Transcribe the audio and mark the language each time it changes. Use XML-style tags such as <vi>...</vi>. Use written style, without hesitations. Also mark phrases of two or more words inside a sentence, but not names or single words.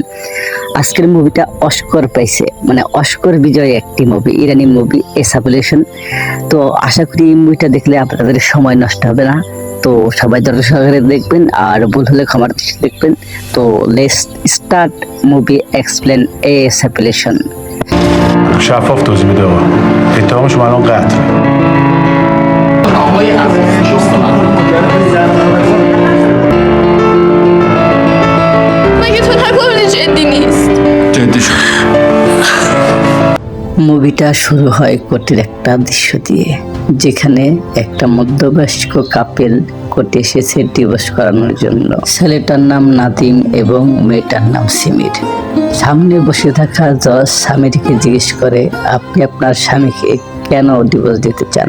<bn>আজকের মুভিটা অস্কার পাইছে, মানে অস্কার বিজয়ী একটি মুভি, ইরানি মুভি এসাবুলেশন। তো আশা করি এই মুভিটা দেখলে আপনাদের সময় নষ্ট হবে না। তো সবাই ধৈর্য সহকারে দেখবেন, আর ভুল হলে ক্ষমার দৃষ্টিতে দেখবেন।</bn> <en>তো let's start movie explain এসাবুলেশন.</en> <fa>شفاف توضیح میده اتهام شما الان قتل مگه تو نگفتی جدی نیست؟ جدی شد</fa> <bn>মুভিটা শুরু হয় কোর্টের একটা দৃশ্য দিয়ে, যেখানে একটা মধ্যবয়স্ক কাপেল কোর্টে এসেছে ডিভোর্স করানোর জন্য। ছেলেটার নাম নাদিম এবং মেয়েটার নাম সিমির। সামনে বসে থাকা জজ স্বামীকে জিজ্ঞেস করে, আপনি আপনার স্বামীকে কেন ডিভোর্স দিতে চান?</bn>